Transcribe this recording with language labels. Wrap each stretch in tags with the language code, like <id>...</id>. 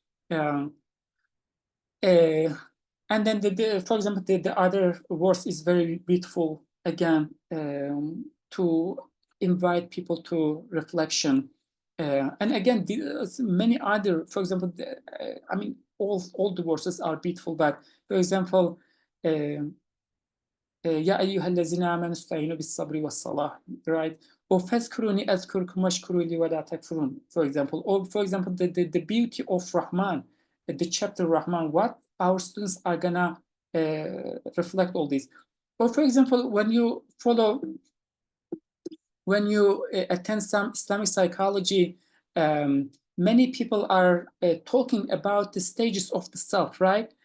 <en>And then, for example, the other verse is very beautiful, again, to invite people to reflection. And again, many other, for example, I mean, all the verses are beautiful, but for example,</en> <ar>يا أيها الذين آمنوا استعينوا بالصبر والصلاة,</ar> <en>right? Or</en> <ar>فاذكروني أذكركم واشكروا لي ولا تكفرون,</ar> <en>for example. Or for example, the beauty of Rahman, the chapter Rahman, what our students are gonna reflect all this. Or for example, when you attend some Islamic psychology, many people are talking about the stages of the self, right?</en>